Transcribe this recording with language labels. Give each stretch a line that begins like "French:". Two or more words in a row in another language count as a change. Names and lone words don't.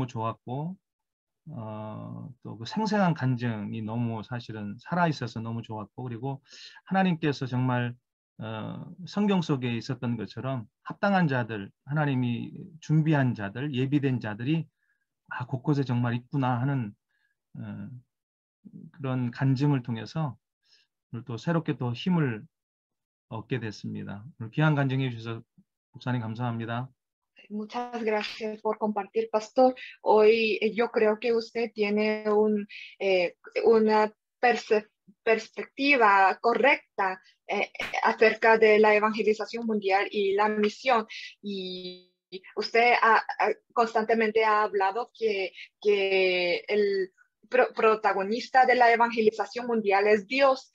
Korean: 좋았고 또 그 생생한 간증이 너무 사실은 살아있어서 너무 좋았고, 그리고 하나님께서 정말 성경 속에 있었던 것처럼 합당한 자들, 하나님이 준비한 자들, 예비된 자들이 곳곳에 정말 있구나 하는 그런 간증을 통해서 오늘 또 새롭게 또 힘을 얻게 됐습니다. 오늘 귀한 간증해 주셔서 목사님 감사합니다.
Spanish: Muchas gracias por compartir, pastor. Hoy yo creo que usted tiene una perspectiva correcta acerca de la evangelización mundial y la misión. Y usted constantemente ha hablado que el protagonista de la evangelización mundial es Dios.